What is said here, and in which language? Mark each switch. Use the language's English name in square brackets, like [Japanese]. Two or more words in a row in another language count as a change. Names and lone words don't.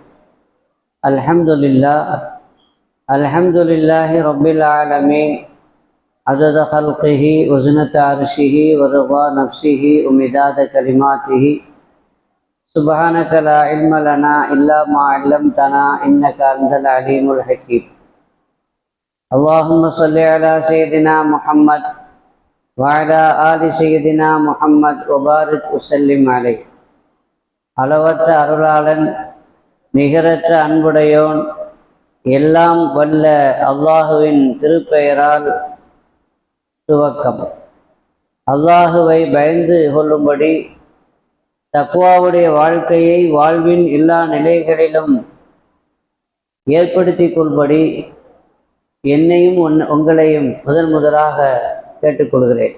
[Arabic] الحمد لله رب العالمين عدد خلقه وزنة عرشه ورضا نفسه ومداد كلماته. سبحانك لا علم لنا إلا ما علمتنا إنك أنت العليم الحكيم. اللهم صل على سيدنا محمد وعلى آل سيدنا محمد وبارك وسلم عليه. [Tamil] அளவற்ற அருளாளன் நிகரற்ற அன்புடையோன் எல்லாம் வல்ல அல்லாஹுவின் திருப்பெயரால் துவக்கம். அல்லாஹுவை பயந்து கொள்ளும்படி தக்வாவுடைய வாழ்க்கையை வாழ்வின் எல்லா நிலைகளிலும் ஏற்படுத்தி கொள்படி என்னையும் உங்களையும் முதலாக கேட்டுக்கொள்கிறேன்.